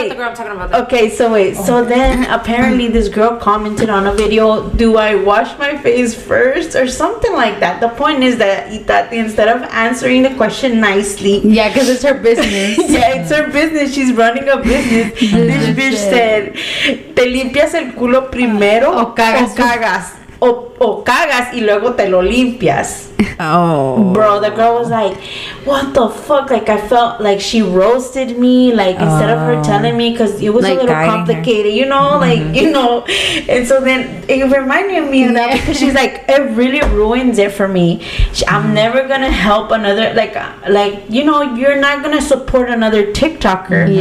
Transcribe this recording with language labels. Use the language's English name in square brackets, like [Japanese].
[English] not the girl I'm talking about. Okay, so wait. So then apparently this girl commented on a video, do I wash my face first or something like that? The point is that Itati, instead of answering the question nicely, Yeah, because it's her business. yeah, it's her business. She's running a business. [Spanish] This bitch said, ¿te limpias el culo primero O cagas. O cagas y luego te lo limpias. [English] Oh, Bro, the girl was like, what the fuck? Like, I felt like she roasted me, like, instead of her telling me, because it was Like a little guiding her. complicated, you know? Like, you know? And so then it reminded me of that because she's like, it really ruins it for me. I'm never going to help another, like, you know, you're not going to support another TikToker